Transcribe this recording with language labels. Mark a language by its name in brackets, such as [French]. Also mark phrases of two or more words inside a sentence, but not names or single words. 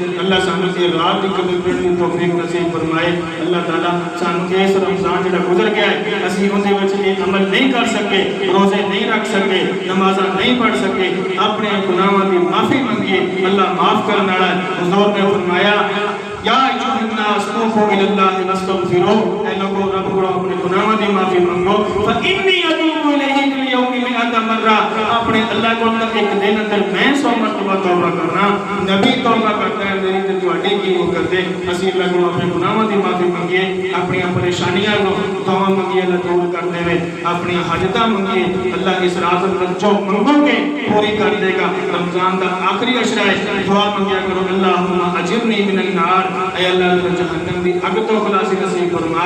[Punjabi] اللہ سانو دی رات دی قدر کرن دی توفیق نصیب فرمائے. اللہ تعالیٰ سانو اس رمضان جڑا گزر گیا ہے اسی اون دے وچ ایک عمل نہیں کر سکے, روزے نہیں رکھ سکے, نمازاں نہیں پڑھ سکے, اپنے گناہاں دی معافی منگیے. اللہ معاف کرنے والا ہے. حضور نے فرمایا [Arabic] یا ایھا الناس توبوا الی اللہ واستغفروا, [Punjabi] اے لوگوں رب کو اپنے گناہوں دی معافی منگو. [Arabic] فانی اتوب الیہ فی الیوم 100 مرہ, [Punjabi] اپنے اللہ کو ایک دن اندر میں 100 مرتبہ توبہ کرنا. نبی توبہ کرتا ہے, میری تے تہاڈی کی وہ کرتے. اسی اللہ کو اپنے گناہوں دی معافی منگیے, اپنی پریشانیاں کو دعا منگیے اللہ دور کر دے, اپنی حاجتاں منگیے اللہ اس رات اندر جو منگو گے پوری کر دے گا. رمضان کا آخری عشرہ ہے, دعا منگیا کرو [Arabic] اللہم اجرنی من النار, [Punjabi] اے اللہ جہنم دی اگ تو خلاصی نصیب فرما.